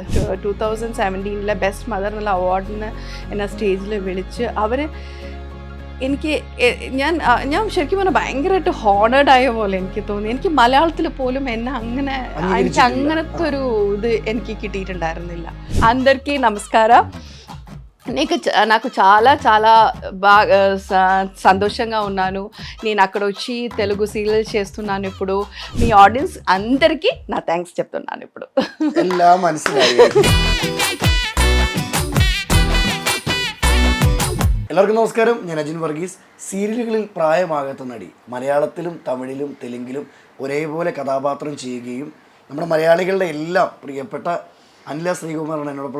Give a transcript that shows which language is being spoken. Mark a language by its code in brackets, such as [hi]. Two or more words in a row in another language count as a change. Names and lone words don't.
[ml] 2017 [en] best mother [ml] എന്നുള്ള അവാർഡിന് എന്നെ സ്റ്റേജിൽ വിളിച്ച് അവർ എനിക്ക് ഞാൻ ശരിക്കും പറഞ്ഞാൽ ഭയങ്കരമായിട്ട് ഹോണേഡ് ആയ പോലെ എനിക്ക് തോന്നി. എനിക്ക് മലയാളത്തിൽ പോലും എന്നെ അങ്ങനെ എനിക്ക് അങ്ങനത്തെ ഒരു ഇത് എനിക്ക് കിട്ടിയിട്ടുണ്ടായിരുന്നില്ല. [te] అందరికీ నమస్కారం. నాకు చాలా చాలా బాగా సంతోషంగా ఉన్నాను. నేను అక్కడ వచ్చి తెలుగు సీరియల్ చేస్తున్నాను. ఇప్పుడు మీ ఆడియన్స్ అందరికీ నా థ్యాంక్స్ చెప్తున్నాను. ఇప్పుడు [ml] എല്ലാം മനസ്സിലായി. എല്ലാവർക്കും നമസ്കാരം. ഞാൻ അജിൻ വർഗീസ്. സീരിയലുകളിൽ പ്രായമാകാത്ത നടി, മലയാളത്തിലും തമിഴിലും തെലുങ്കിലും ഒരേപോലെ കഥാപാത്രം ചെയ്യുകയും നമ്മുടെ മലയാളികളുടെ എല്ലാം പ്രിയപ്പെട്ട അനില ശ്രീകുമാറാണ് എന്നോടൊപ്പം.